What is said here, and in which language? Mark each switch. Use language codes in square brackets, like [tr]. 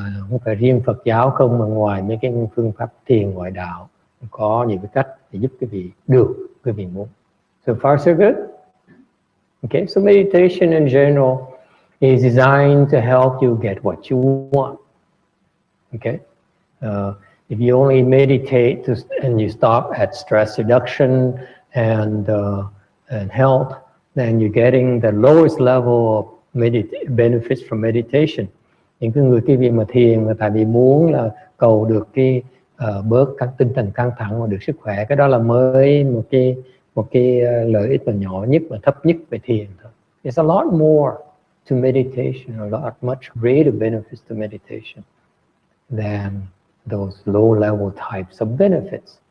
[vi] Không phải riêng Phật giáo không, mà ngoài mấy cái phương pháp thiền ngoại đạo có những cái cách để giúp quý vị được quý vị muốn. [en] So far so good. Okay, so meditation in general is designed to help you get what you want. Okay, if you only meditate and you stop at stress reduction and health, then you're getting the lowest level of benefits from meditation. [vi] Những cái người cái việc mà thiền mà tại vì muốn là cầu được cái bớt các tinh thần căng thẳng và được sức khỏe, cái đó là mới một cái lợi ích mà nhỏ nhất và thấp nhất về thiền thôi. [en] There's a lot more to meditation, a lot much greater benefits to meditation than those low level types of benefits.